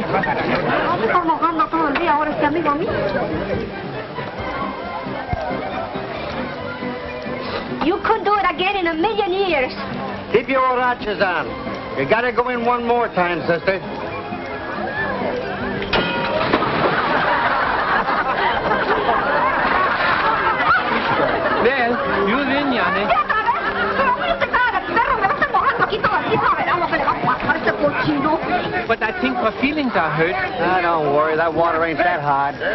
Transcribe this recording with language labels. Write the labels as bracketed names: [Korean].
[Spanish] No se está mojando todo el día ahora este amigo mío. [English] You could do it again in a million years. Keep your horachas on. You gotta go in one more time, sister. Well, you win, Yanni. [Spanish] ¿Qué otra vez? Pero mire esta cara de perro, me va a estar mojando aquí todo el día. Verá lo que le va a pasar a este cochino. [English] But I think her feelings are hurt. Ah, don't worry, that water ain't that hot.